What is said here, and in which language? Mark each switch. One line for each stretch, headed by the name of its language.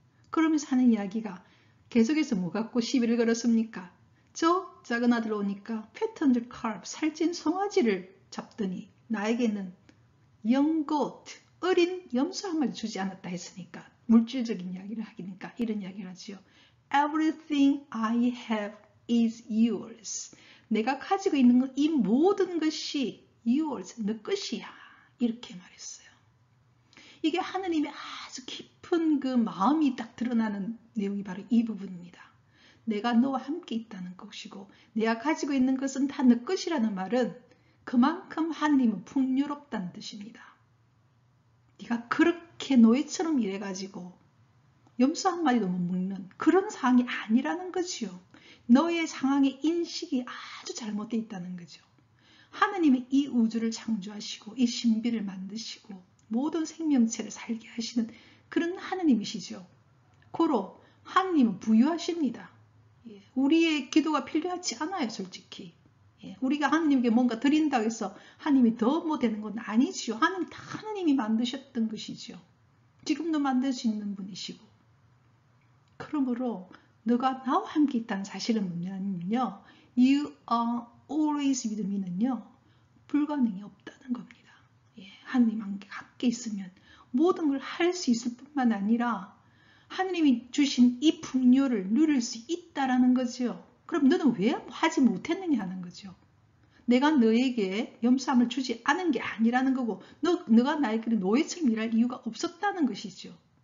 Korean: 그러면서 하는 이야기가 계속해서 뭐 갖고 시비를 걸었습니까? 저 작은 아들 오니까 패턴드 칼프, 살찐 송아지를 잡더니 나에게는 young goat, 어린 염소 한 마리 주지 않았다 했으니까 물질적인 이야기를 하니까 이런 이야기를 하죠.
English: Everything I have is yours.
Korean: 내가 가지고 있는 것, 이 모든 것이 yours, 너 것이야. 이렇게 말했어요. 이게 하느님의 아주 깊은 그 마음이 딱 드러나는 내용이 바로 이 부분입니다. 내가 너와 함께 있다는 것이고 내가 가지고 있는 것은 다 너 것이라는 말은 그만큼 하느님은 풍요롭다는 뜻입니다. 네가 그렇게 노예처럼 일해가지고 염소 한 마리도 못 먹는 그런 상황이 아니라는 거지요. 너의 상황의 인식이 아주 잘못되어 있다는 거죠. 하느님이 이 우주를 창조하시고 이 신비를 만드시고 모든 생명체를 살게 하시는 그런 하느님이시죠. 고로 하느님은 부유하십니다. 우리의 기도가 필요하지 않아요, 솔직히. 우리가 하느님께 뭔가 드린다고 해서 하느님이 더 뭐 되는 건 아니지요. 하느님 다 하느님이 만드셨던 것이죠. 지금도 만들 수 있는 분이시고. 그러므로 너가 나와 함께 있다는 사실은 뭐냐면요.
English: You are always with me는요.
Korean: 불가능이 없다는 겁니다. 하느님 함께 있으면 모든 걸 할 수 있을 뿐만 아니라 하느님이 주신 이 풍요를 누릴 수 있다라는 거죠. 그럼 너는 왜 하지 못했느냐 하는 거죠. 내가 너에게 염소함을 주지 않은 게 아니라는 거고 너가 나에게 노예처럼 일할 이유가 없었다는 것이죠.